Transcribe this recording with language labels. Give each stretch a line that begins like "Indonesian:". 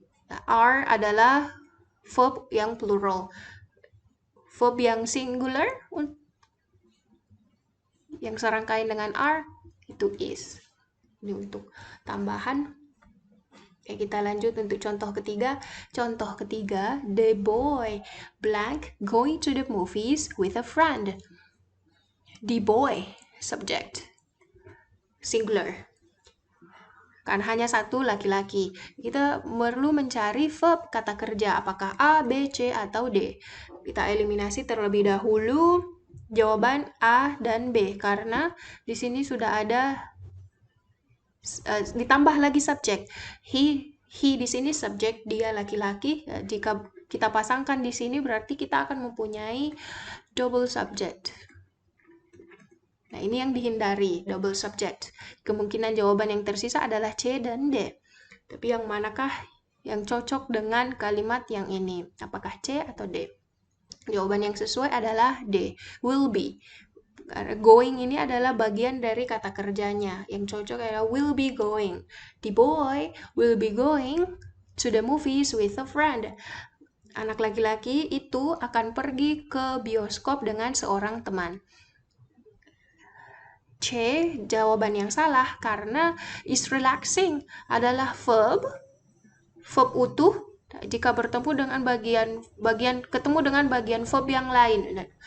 Indonesian: Nah, are adalah verb yang plural. Verb yang singular, yang serangkaian dengan are, itu is. Ini untuk tambahan. Oke, kita lanjut untuk contoh ketiga. Contoh ketiga,
English: the boy blank going to the movies with a friend. The boy, subject, singular.
Indonesian: Kan hanya satu laki-laki. Kita perlu mencari verb kata kerja, apakah A, B, C, atau D. Kita eliminasi terlebih dahulu jawaban A dan B, karena di sini sudah ada ditambah lagi subjek. He di sini subjek, dia laki-laki. Jika kita pasangkan di sini berarti kita akan mempunyai double subject. Nah, ini yang dihindari, double subject. Kemungkinan jawaban yang tersisa adalah C dan D. Tapi yang manakah yang cocok dengan kalimat yang ini? Apakah C atau D? Jawaban yang sesuai adalah D, will be. Going ini adalah bagian dari kata kerjanya. Yang cocok adalah will be going.
English: The boy will be going to the movies with a friend.
Indonesian: Anak laki-laki itu akan pergi ke bioskop dengan seorang teman. C, jawaban yang salah karena is relaxing adalah verb utuh jika bertemu dengan ketemu dengan bagian verb yang lain.